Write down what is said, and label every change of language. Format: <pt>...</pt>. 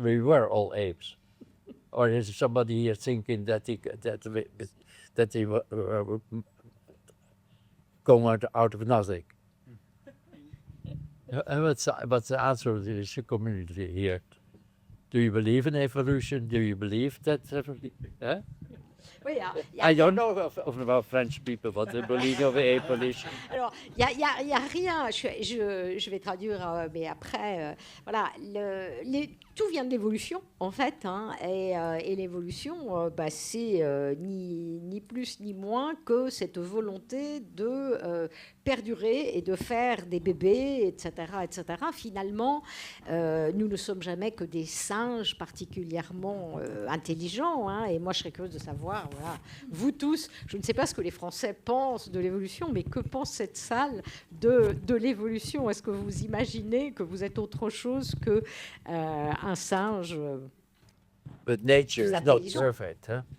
<en>We were all apes. Or is somebody here thinking that they were going out of nothing? And what's the answer of the community here? Do you believe in evolution? Do you believe that?</en> <fr>Oui,</fr> <en>I don't know about French people, but they believe of evolution.</en> <fr>alors, il y a rien. Je vais traduire, mais après, voilà, tout vient de l'évolution, en fait, hein, et l'évolution, c'est ni plus ni moins que cette volonté de perdurer et de faire des bébés, etc., etc. Finalement, nous ne sommes jamais que des singes particulièrement intelligents, hein, et moi, je serais curieuse de savoir, voilà, vous tous, je ne sais pas ce que les Français pensent de l'évolution, mais que pense cette salle de l'évolution? Est-ce que vous imaginez que vous êtes autre chose que un singe?</fr> <en>But nature is not perfect, huh?</en>